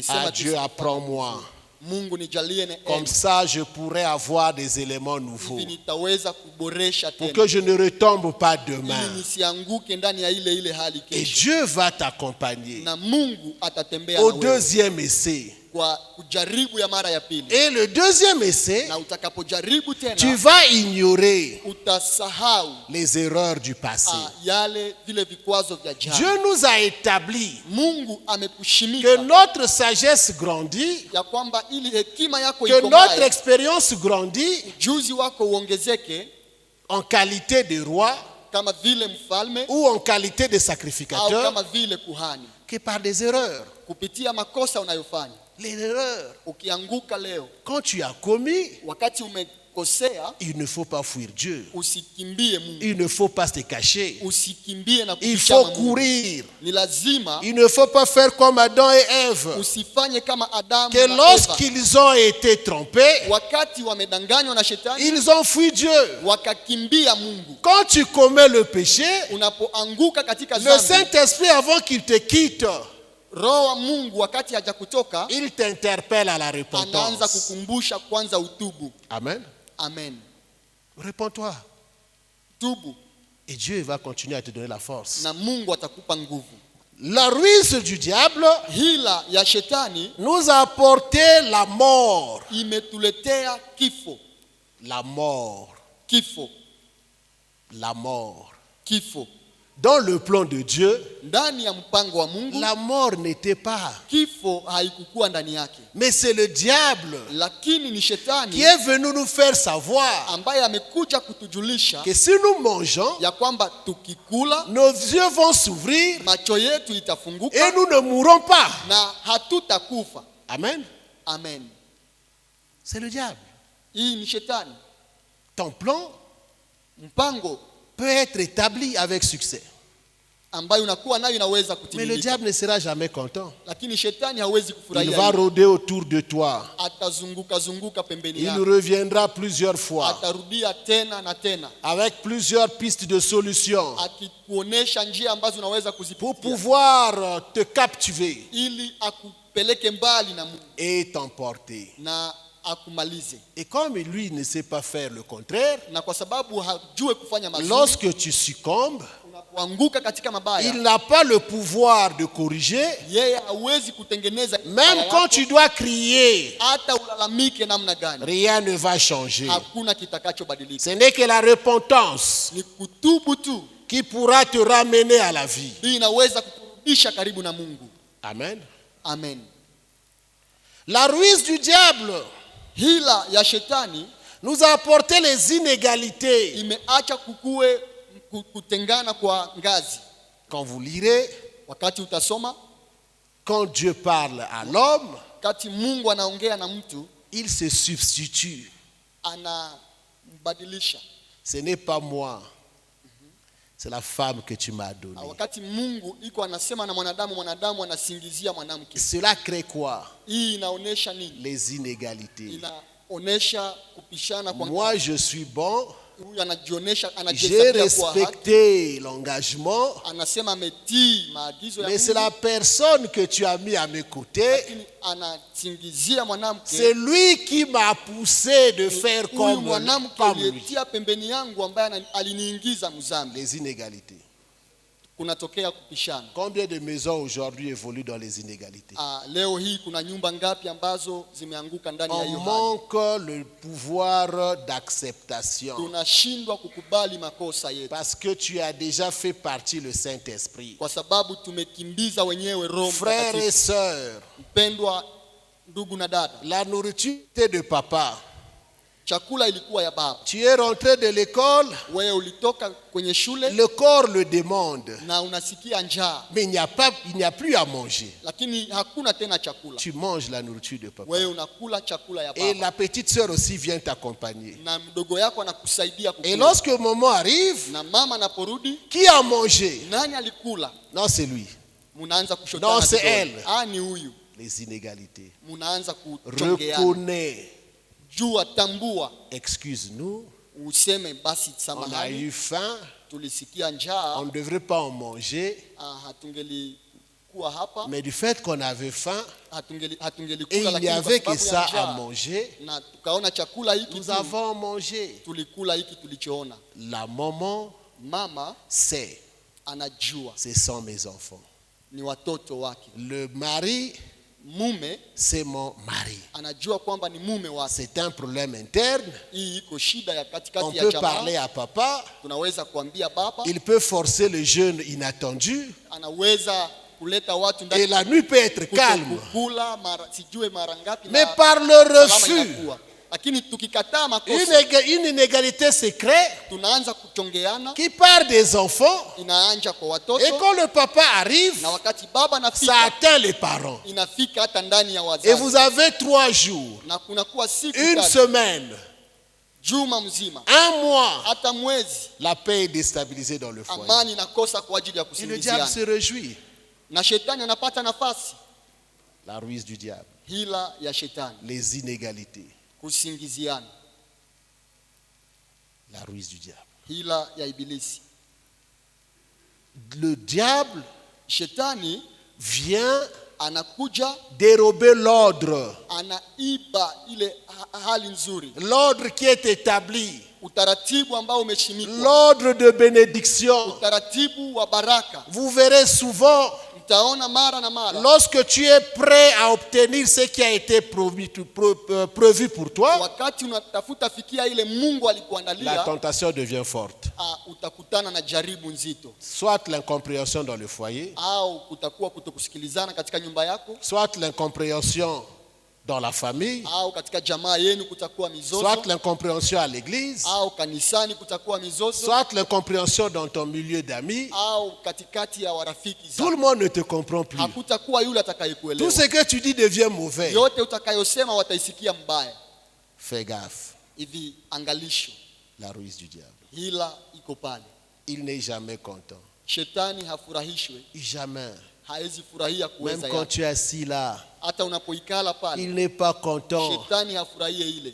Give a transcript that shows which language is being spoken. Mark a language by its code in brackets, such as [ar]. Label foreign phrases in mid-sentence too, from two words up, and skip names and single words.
[sw] Ah, sema [fr] Dieu, apprends-moi. [sw] Mungu nijalie [fr] Comme [sw] neema, [fr] ça, je pourrais avoir des éléments nouveaux. [sw] hivi nitaweza kuboresha [fr] Pour [sw] tena, [fr] que je ne retombe pas [sw] ili [fr] demain. [sw] nisianguke ndani ya ile hali [fr] Et [sw] kesho. [fr] Dieu va t'accompagner [sw] Na Mungu atatembea [fr] au [sw] na wewe [fr] deuxième essai. [sw] kwa kujaribu ya mara ya pili, [fr] Et le deuxième essai, [sw] na utakapojaribu [fr] tu [sw] tena [fr] vas ignorer [sw] utasahau [fr] les erreurs du passé. [sw] yale vile vikwazo vya jana. [fr] Dieu nous a établi [sw] Mungu [fr] que [sw] amekushimika [fr] notre sagesse grandit, [sw] ya kwamba ili hekima yako [fr] que notre [sw] ikomae, [fr] expérience grandit [sw] ujuzi wako uongezeke, [fr] en qualité de roi [sw] kama vile mfalme [fr] ou en qualité de [sw] au [fr] sacrificateur [sw] kama vile kuhani, [fr] que par des erreurs. [sw] kupitia makosa unayofanya. [fr] Les erreurs, [sw] Ukianguka leo [fr] quand tu as commis, [sw] wakati umekosea, [fr] il ne faut pas fuir Dieu. [sw] usikimbie Mungu, [fr] Il ne faut pas se cacher. [sw] usikimbie na [fr] Il [sw] kuficha [fr] faut [sw] Mungu. [fr] courir. [sw] Ni lazima [fr] Il ne faut pas faire comme Adam et Ève, [sw] usifanye kama Adamu [fr] que [sw] na Eva. [fr] lorsqu'ils ont été trompés, [sw] Wakati wamedanganywa na shetani, [fr] ils ont fui Dieu. [sw] wakakimbia Mungu. [fr] Quand tu commets le péché, [sw] Unapoanguka katika [fr] le [sw] dhambi, [fr] Saint-Esprit, avant qu'il te quitte, [sw] Roho wa Mungu wakati hajakutoka [fr] il t'interpelle à la [sw] anaanza [fr] repentance. [sw] kukumbusha kwanza utubu. [fr] Amen. [sw] Amen. [fr] Réponds-toi. [sw] Tubu [fr] Et Dieu va continuer à te donner la force. [sw] na Mungu atakupa nguvu. [fr] La ruse du diable [sw] Hila ya shetani [fr] nous a apporté la mort. [sw] imetuletea kifo, [fr] La mort. [sw] kifo, [fr] La mort. [sw] kifo. [fr] Dans le plan de Dieu, [sw] Ndani ya mpango wa Mungu [fr] la mort n'était pas. [sw] kifo haikukuwa ndani yake, [fr] Mais c'est le diable [sw] lakini ni [fr] qui [sw] shetani [fr] est venu nous faire savoir [sw] ambaye amekuja kutujulisha [fr] que si nous mangeons, [sw] ya kwamba tukikula [fr] nos yeux vont s'ouvrir [sw] macho yetu [fr] et [sw] itafunguka [fr] nous ne mourrons pas. [sw] na hatutakufa. [fr] Amen. [sw] Amen. [fr] C'est le diable. [sw] Hii ni shetani. [fr] Ton plan [sw] Mpango [fr] peut être établi avec succès. [sw] ambayo unakuwa nayo inaweza [fr] Mais le [sw] kutimilika, [fr] diable ne sera jamais content. [sw] lakini shetani hawezi [fr] Il [sw] kufurahia [fr] va [sw] hilo. [fr] rôder autour de toi. [sw] Atazunguka zunguka pembeni [fr] Il [sw] yako, [fr] reviendra plusieurs fois [sw] atarudia tena na tena, [fr] avec plusieurs pistes de solutions [sw] akikuonesha njia ambazo unaweza [fr] pour [sw] kuzipitia [fr] pouvoir te captiver [sw] ili akupeleke mbali na Mungu [fr] et t'emporter. [sw] na akumalize. [fr] Et comme lui ne sait pas faire le contraire, [sw] Na kwa sababu hajue kufanya mazuri, [fr] lorsque tu succombes, [sw] unapoanguka katika mabaya, [fr] il n'a pas le pouvoir de corriger. [sw] yeye hawezi kutengeneza [fr] Même [sw] mabaya [fr] quand [sw] yako. [fr] tu dois crier, [sw] Hata ulalamike namna gani, [fr] rien ne va changer. [sw] hakuna kitakachobadilika. [fr] Ce n'est que la repentance [sw] Ni kutubu tu, [fr] qui pourra te ramener à la vie. [sw] hii inaweza kukurudisha karibu na Mungu. [fr] Amen. [sw] Amen. [fr] La ruse du diable [sw] Hila ya shetani [fr] nous a apporté les inégalités. [sw] imeacha kukue kutengana kwa ngazi. [fr] Quand vous lirez, [sw] Wakati utasoma, [fr] quand Dieu parle à l'homme, [sw] wakati Mungu anaongea na mtu, [fr] il se substitue. [sw] anambadilisha. [fr] Ce n'est pas moi, c'est la femme que tu m'as donnée. [sw] Wakati Mungu iko anasema na mwanadamu, mwanadamu anasingizia mwanamke. [fr] Cela crée quoi? [sw] Hii inaonesha nini? [fr] Les inégalités. [sw] Inaonesha kupishana kwa [fr] Moi, je suis bon, [sw] huyu anajionyesha, [fr] j'ai [sw] anajihesabia kwa haki, [fr] respecté l'engagement, [sw] anasema ametii maagizo ya [fr] mais c'est [sw] Mungu, [fr] la personne que tu as mis à mes côtés. [sw] lakini anasingizia mwanamke. [fr] C'est lui qui m'a poussé de faire [sw] Huyu [fr] comme [sw] mwanamke [fr] lui. [sw] aliyetia pembeni yangu ambaye aliniingiza mzambi. [fr] Les inégalités. [sw] Kunatokea kupishana. [fr] Combien de maisons aujourd'hui évoluent dans les inégalités? [sw] Leo hii kuna nyumba ngapi ambazo zimeanguka ndani ya [fr] On [sw] hiyo hali? [fr] manque le pouvoir d'acceptation. [sw] Tunashindwa kukubali makosa yetu [fr] Parce que tu as déjà fait partie le Saint-Esprit. [sw] kwa sababu tumekimbiza wenyewe Roho [fr] Frères et [sw] Mtakatifu. [fr] sœurs, [sw] Mpendwa ndugu na dada, [fr] la nourriture de papa [sw] chakula ilikuwa ya baba. [fr] Tu es rentré de l'école, [sw] Wewe ulitoka kwenye shule [fr] le corps le demande. [sw] na unasikia njaa, [fr] Mais il n'y a plus à manger. [sw] lakini hakuna tena chakula. [fr] Tu manges la nourriture de papa. [sw] Wewe unakula chakula ya [fr] Et [sw] baba, [fr] la petite sœur aussi vient t'accompagner. [sw] na mdogo yako anakusaidia [fr] Et [sw] kukula. [fr] lorsque le moment arrive, [sw] Na mama anaporudi, [fr] qui a mangé? [sw] nani alikula? [fr] Non, c'est lui. [sw] Munaanza kushotana [fr] Non, c'est [sw] vidole. [fr] elle. [sw] Ni huyu. [fr] Les inégalités. [sw] Munaanza kuchongeana. [fr] Reconnais. [sw] Jua, tambua, [fr] Excuse-nous, [sw] useme basi [fr] on a [sw] samahani, [fr] eu faim, [sw] tulisikia [fr] on [sw] njaa, [fr] ne devrait pas en manger, [sw] hatungelikuwa hapa, [fr] mais du fait qu'on avait faim et [sw] hatungelikula, [fr] il n'y [sw] lakini [fr] avait [sw] kwa [fr] que [sw] sababu [fr] ça [sw] ya [fr] à [sw] njaa [fr] manger, [sw] na tukaona chakula hiki [fr] nous [sw] tu, [fr] avons mangé. [sw] tulikula hiki tulichoona. [fr] La maman [sw] Mama [fr] sait, [sw] anajua [fr] ce sont mes enfants. [sw] ni watoto wake. [fr] Le mari, [sw] Mume [fr] c'est mon mari. [sw] anajua kwamba ni mume wake. [fr] C'est un problème interne. [sw] Hii iko shida ya [fr] On [sw] katikati ya [fr] peut parler [sw] jamaa. [fr] à papa, [sw] Tunaweza kuambia baba, [fr] il peut forcer le jeûne inattendu, [sw] anaweza kuleta watu [fr] et [sw] ndani [fr] la nuit peut être calme. [sw] kukula sijue mara ngapi, [fr] Mais [sw] na [fr] par le [sw] salama [fr] refus, [sw] inakuwa. Lakini tukikataa makosa, [fr] une inégalité secrète [sw] tunaanza kuchongeana, [fr] qui part des enfants, [sw] inaanja kwa [fr] et [sw] watoto, [fr] quand le papa arrive, [sw] na wakati baba [fr] ça [sw] anafika [fr] atteint les parents. [sw] inafika hata ndani ya [fr] Et [sw] wazazi, [fr] vous avez 3 jours, [sw] na kunakuwa siku [fr] une [sw] tatu, [fr] semaine, [sw] juma mzima, [fr] un mois, [sw] hata mwezi, [fr] la paix est déstabilisée dans le foyer. [sw] amani inakosa kwa ajili ya [fr] Et le diable [sw] kusingiziana, [fr] se réjouit. [sw] na shetani anapata nafasi. [fr] La ruse du diable, [sw] Hila ya shetani, [fr] les inégalités, [sw] kusingiziana, [fr] la ruse du diable. [sw] hila ya ibilisi. [fr] Le diable [sw] Shetani [fr] vient [sw] anakuja, [fr] dérober l'ordre, [sw] anaiba ile hali nzuri, [fr] l'ordre qui est établi, [sw] utaratibu ambao umeshimikwa, [fr] l'ordre de bénédiction. [sw] utaratibu wa baraka. [fr] Vous verrez souvent, [sw] Mtaona mara na mara, [fr] lorsque tu es prêt à obtenir ce qui a été prévu pour toi, [sw] wakati unatafuta fikia ile Mungu [fr] la [sw] alikuandalia, [fr] tentation devient forte. [sw] utakutana na jaribu nzito, [fr] Soit l'incompréhension dans le foyer, [sw] au kutakuwa kutokusikilizana katika nyumba yako, [fr] soit l'incompréhension dans la famille, [sw] au katika jamaa yenu kutakuwa mizozo, [fr] soit l'incompréhension à l'église, [sw] au kanisani kutakuwa mizozo, [fr] soit l'incompréhension dans ton milieu d'amis. [sw] au katikati ya warafiki [fr] Tout le [sw] zako. [fr] monde ne te comprend plus. [sw] Hakutakuwa yule [fr] Tout [sw] atakayekuelewa. [fr] ce que tu dis devient mauvais. [sw] Yote utakayosema wataisikia mbaya. [fr] Fais gaffe, [sw] Hivi angalisho, [fr] la ruse du diable. [sw] hila iko pale. [fr] Il n'est jamais content. [sw] Shetani hafurahishwe, [fr] Jamais. [sw] haezi furahia [fr] Même [sw] kuweza [fr] quand [sw] yake. [fr] tu es assis là, [sw] Hata unapoikala pale, [fr] il n'est pas content. [sw] shetani hafurahie ile,